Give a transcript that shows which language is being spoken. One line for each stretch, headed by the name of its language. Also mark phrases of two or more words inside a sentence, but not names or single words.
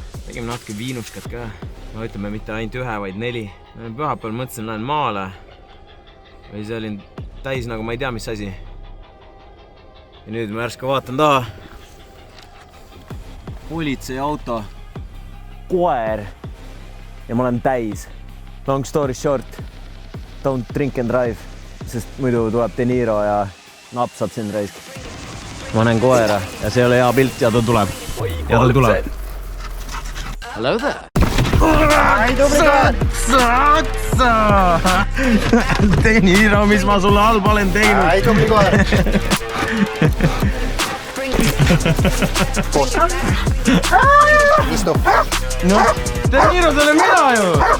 Estonian: Tegime natuke viinuskat ka. No ütleme mitte ainult 1, vaid 4. Pühapäeval mõtlesin, lähen maale. Või see oli täis nagu ma ei tea, mis asi. Ja nüüd ma järsku vaatan taha. Politsei auto. Koer. ja ma olen täis.
English: Long story short, don't drink and drive,
Estonian: sest muidu tuleb De Niro ja napsab sind raisk. Ma näen koera ja see ei ole hea pilt ja ta tuleb. Ja ta tuleb.
English: Hello there.
Estonian: Ai, tubli koer! De Niro, mis ma sulle halba olen teinud. Ai, tubli koer! Istu. No, De Niro, see olen mina ju.